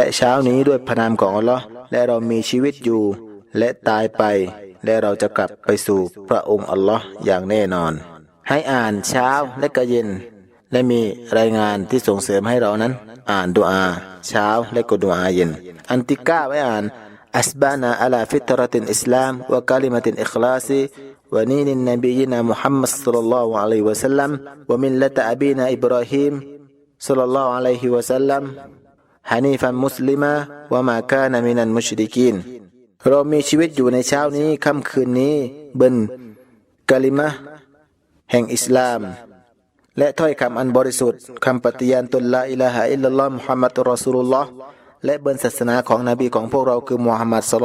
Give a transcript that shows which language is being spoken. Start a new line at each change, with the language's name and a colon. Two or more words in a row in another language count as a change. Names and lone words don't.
Thai: เช้านี้ด้วยพระนามของอัลลอฮ์และเรามีชีวิตอยู่และตายไปและเราจะกลับไปสู่พระองค์อัลลอฮ์อย่างแน่นอนให้อ่านเช้าและก็เย็นและมีรายงานที่ส่งเสริมให้เรานั้นอ่านดุอาเช้าและก็ดุอาเย็นอันที่9ให้อ่าน
Arabic: أصبحنا على فطرة الإسلام وكلمة الإخلاص ودين نبينا محمد صلى الله عليه وسلم وملة أبينا إبراهيم صلى الله عليه وسلم حنيفا مسلما وما كان من المشركين
Thai: เรามีชีวิตอยู่ในเช้านี้ค่ำคืนนี้บนกะลิมะห์แห่งอิสลามและถ้อยคำอันบริสุทธิ์คำปฏิญาณต น
Arabic: لا إله إلا الله محمد رسول الله
Thai: และบนศาสนาของนบีของพวกเราคือมุฮัมมัดศ็อล